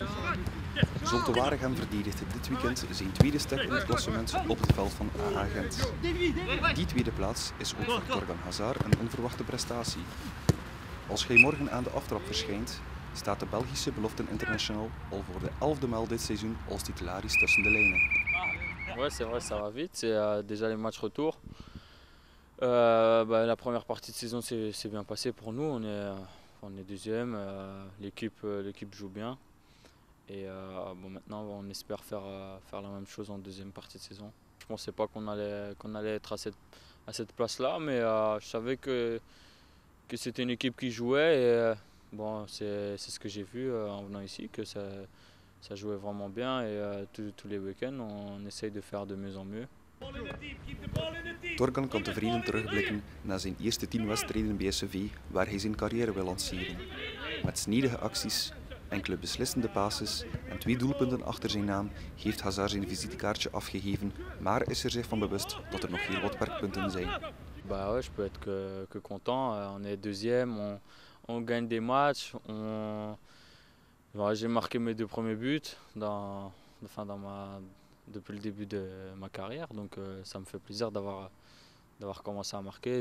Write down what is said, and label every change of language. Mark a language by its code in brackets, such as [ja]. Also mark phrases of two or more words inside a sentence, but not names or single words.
[nl] Zulte Waregem verdedigt dit weekend zijn tweede stek in het klassement op het veld van AA Gent. Die tweede plaats is ook voor Torgan Hazard een onverwachte prestatie. Als hij morgen aan de aftrap verschijnt, staat de Belgische belofte international al voor de 11e maal dit seizoen als titularis tussen de lijnen. [fr] Ouais, c'est vrai, ça va vite. C'est déjà les matchs retour. La première partie de saison s'est bien passée pour nous. On est deuxième. L'équipe joue bien. Et maintenant, on espère faire la même chose en deuxième partie de saison. Je ne pensais pas qu'on allait être à cette place-là, mais je savais que c'était une équipe qui jouait. Et c'est ce que j'ai vu en venant ici, que ça jouait vraiment bien. Et tous les week-ends, on essaye de faire de mieux en mieux. [nl] Torgan kan tevreden terugblikken naar zijn eerste 10 wedstrijden bij SCV, waar hij zijn carrière wil lanceren. Met snedige acties, enkele beslissende passes en 2 doelpunten achter zijn naam heeft Hazard zijn visitekaartje afgegeven, maar is er zich van bewust dat er nog heel wat werkpunten zijn. [fr] Ouais, je peux être que content. On est deuxième, on gagne des matchs. J'ai marqué mes 2 premiers buts depuis le début de ma carrière, donc ça me fait plaisir d'avoir commencé à marquer.